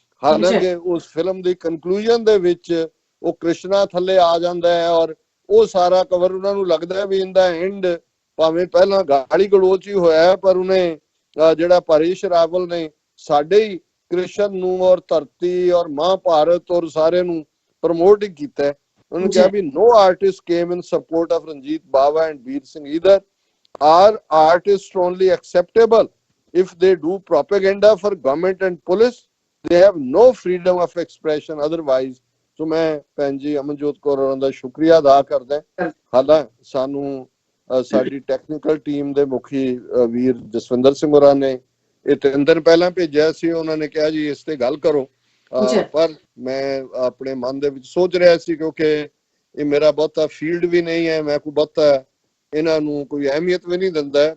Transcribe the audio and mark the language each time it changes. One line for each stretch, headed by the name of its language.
Punjabi: ਹਾਲਾਂਕਿ ਉਸ ਫਿਲਮ ਦੀ ਕਨਕਲੂਜਨ ਦੇ ਵਿੱਚ ਉਹ ਕ੍ਰਿਸ਼ਨਾ ਥੱਲੇ ਆ ਜਾਂਦਾ ਹੈ ਔਰ ਉਹ ਸਾਰਾ ਕਵਰ ਉਹਨਾਂ ਨੂੰ ਲੱਗਦਾ ਵੀ
English: in the end
Punjabi: ਭਾਵੇਂ ਪਹਿਲਾਂ ਗਾਲੀ ਗਲੋਚ ਹੀ ਹੋਇਆ ਪਰ ਉਹਨੇ ਜਿਹੜਾ ਪਰੇਸ਼ ਰਾਵਲ ਨੇ ਸਾਡੇ ਹੀ ਕ੍ਰਿਸ਼ਨ ਨੂੰ ਔਰ ਧਰਤੀ ਔਰ ਮਹਾਭਾਰਤ ਔਰ ਸਾਰੇ ਨੂੰ ਪ੍ਰਮੋਟ ਹੀ ਕੀਤਾ। ਉਹਨੇ ਕਿਹਾ ਵੀ
English: no artist came in support of Ranjit Bawa and Veer Singh either. Are artists only acceptable if they do propaganda for government and police? They have no freedom of expression otherwise.
Punjabi: ਸੋ ਮੈਂ ਭੈਣ ਜੀ ਅਮਨਜੋਤ ਕੌਰ ਹੋਰਾਂ ਦਾ ਸ਼ੁਕਰੀਆ ਅਦਾ ਕਰਦਾ। ਹਾਲਾਂ ਸਾਨੂੰ ਸਾਡੀ ਟੈਕਨੀਕਲ ਟੀਮ ਦੇ ਮੁਖੀ ਵੀਰ ਜਸਵਿੰਦਰ ਸਿੰਘ ਹੋਰਾਂ ਨੇ ਇਹ 3 ਦਿਨ ਪਹਿਲਾਂ ਭੇਜਿਆ ਸੀ। ਉਹਨਾਂ ਨੇ ਕਿਹਾ ਜੀ ਇਸ ਤੇ ਗੱਲ ਕਰੋ, ਪਰ ਮੈਂ ਆਪਣੇ ਮਨ ਦੇ ਵਿੱਚ ਸੋਚ ਰਿਹਾ ਸੀ ਕਿਉਂਕਿ ਇਹ ਮੇਰਾ ਬਹੁਤਾ ਫੀਲਡ ਵੀ ਨਹੀਂ ਹੈ, ਮੈਂ ਕੋਈ ਬਹੁਤਾ ਇਹਨਾਂ ਨੂੰ ਕੋਈ ਅਹਿਮੀਅਤ ਵੀ ਨਹੀਂ ਦਿੰਦਾ।